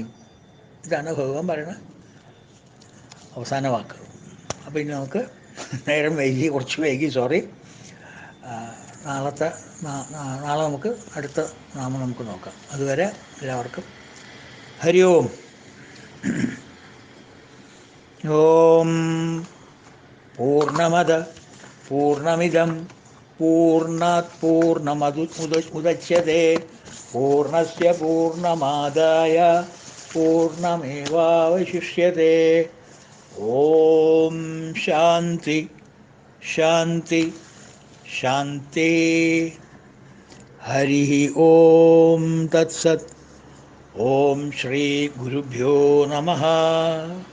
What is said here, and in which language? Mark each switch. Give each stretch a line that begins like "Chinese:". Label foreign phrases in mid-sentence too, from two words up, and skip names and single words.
Malayalam: ഇതാണ് ഭഗവാൻ പറയുന്നത് അവസാന വാക്ക്. അപ്പോൾ ഇനി നമുക്ക് നേരം വൈകി, കുറച്ച് വൈകി, സോറി. നാളെ നമുക്ക് അടുത്ത നാമം നമുക്ക് നോക്കാം. അതുവരെ എല്ലാവർക്കും
Sanskrit: ഹരി ഓം. ഓം പൂർണ്ണമദ പൂർണ്ണമിദം പൂർണ്ണാത് പൂർണ്ണമുദച്യതേ പൂർണ്ണസ്യ പൂർണ്ണമാദായ പൂർണ്ണമേവാവശിഷ്യതേ. ഓം ശാന്തി ശാന്തി ശാന്തി. ഹരി ഓം തത്സത്. ഓം ശ്രീ ഗുരുഭ്യോ നമഃ.